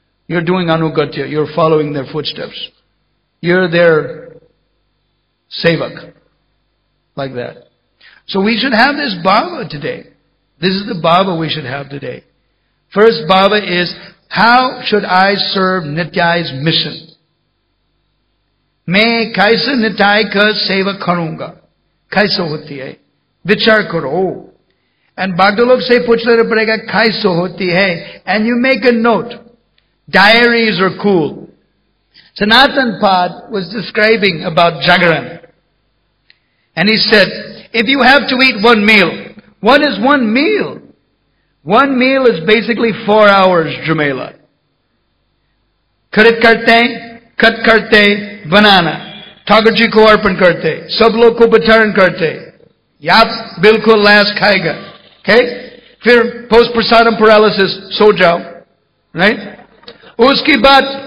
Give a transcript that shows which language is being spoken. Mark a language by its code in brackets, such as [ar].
[en] You're doing anugatya. You're following their footsteps. You're their sevak. Like that. So we should have this bhava today. This is the bhava we should have today. First bhava is, how should I serve Nityai's mission? [hi] मैं कैसे निताय का सेवा करूंगा? कैसे होती है? विचार करो. And भक्त लोग से पूछ लेना पड़ेगा कैसे होती है? [en] And you make a note. Diaries are cool. Sanatan Pad was describing about Jagaran. And he said, if you have to eat one meal, what is one meal? One meal is basically 4 hours, Jamela. [hi] Karit karte, cut karte, बनाना, ठाकुर जी को अर्पण करते, सब लोग को वितरण करते, याद बिल्कुल last खाएगा, okay? फिर पोस्ट प्रसादम पैरालिसिस, सो जाओ, right? उसके बाद